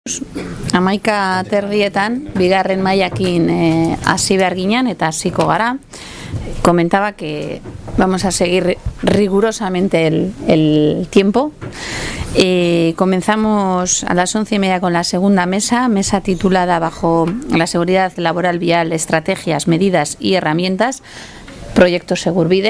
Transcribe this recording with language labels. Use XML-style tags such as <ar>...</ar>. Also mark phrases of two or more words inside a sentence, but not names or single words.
<eu>Hamaika terdietan, bigarren mailakin hasi behar ginen eta hasiko gara.</eu> <es>Comentaba que vamos a seguir rigurosamente el tiempo. Comenzamos a las 11:30 con la segunda mesa titulada Bajo la seguridad laboral vial, estrategias, medidas y herramientas, proyecto Segurbide.</es>